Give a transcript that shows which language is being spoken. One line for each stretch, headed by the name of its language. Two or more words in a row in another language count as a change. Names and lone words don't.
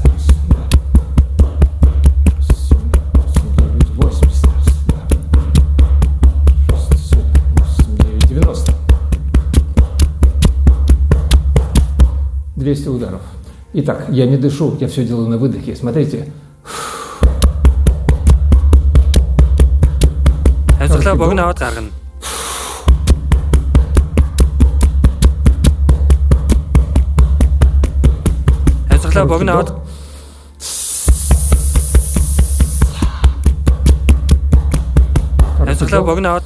Russian: Раз, два, 7, 8, 9, 80. Раз, два, 6, 7, 8, 9, 90. 200 ударов. Итак, я не дышу, я все делаю на выдохе. Смотрите.
Mongolian: Амьсгалаа богино аваад гаргана. Амьсгалаа богино аваад Амьсгалаа богино аваад